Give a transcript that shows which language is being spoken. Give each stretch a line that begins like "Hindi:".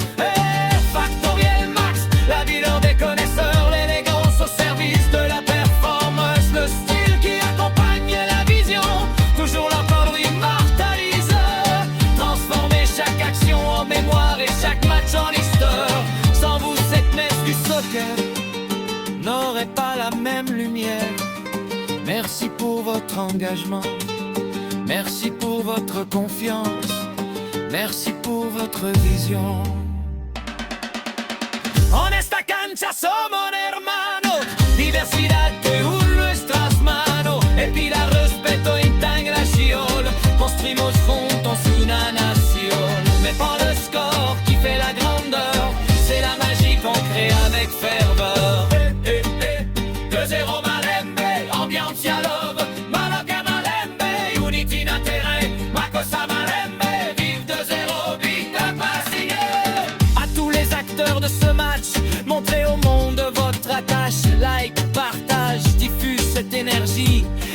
French: Et Factoriel Max, la ville des connaisseurs, l'élégance au service de la performance, le style qui accompagne la vision, toujours la parole immortalise, transformer chaque action en mémoire et chaque match en histoire. Sans vous, cette messe du soccer n'aurait pas la même lumière. Merci pour votre engagement, merci pour votre confiance, merci pour votre vision.
Spanish: En esta cancha somos hermanos, diversidad de nuestras manos, equidad, respeto, integración, construimos juntos una nación.
French: Mais pas le score qui fait la grandeur, c'est la magie qu'on crée avec ferveur. 2-0 Malembe, ambiance à love, Malaga Malembe, unity na terrain, Makossa Malembe, vive 2-0,
English: big up
French: à tous les acteurs de ce match, montrez au monde votre attache, like, partage, diffuse cette énergie.